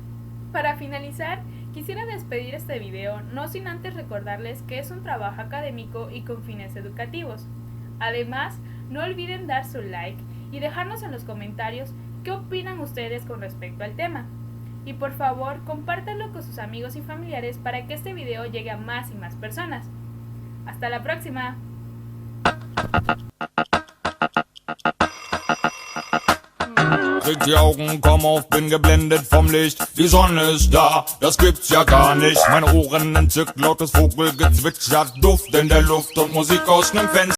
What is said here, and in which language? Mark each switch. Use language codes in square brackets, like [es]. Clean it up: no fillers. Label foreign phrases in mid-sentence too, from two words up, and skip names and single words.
[es] Para finalizar, Quisiera despedir este video no sin antes recordarles que es un trabajo académico y con fines educativos. Además, no olviden dar su like y dejarnos en los comentarios qué opinan ustedes con respecto al tema. Y por favor, compártanlo con sus amigos y familiares para que este video llegue a más y más personas. ¡Hasta la próxima! [de] Krieg die Augen, komm auf, bin geblendet vom Licht. Die Sonne ist da, das gibt's ja gar nicht. Meine Ohren entzückt, lautes Vogelgezwitscher, Duft in der Luft und Musik aus nem Fenster.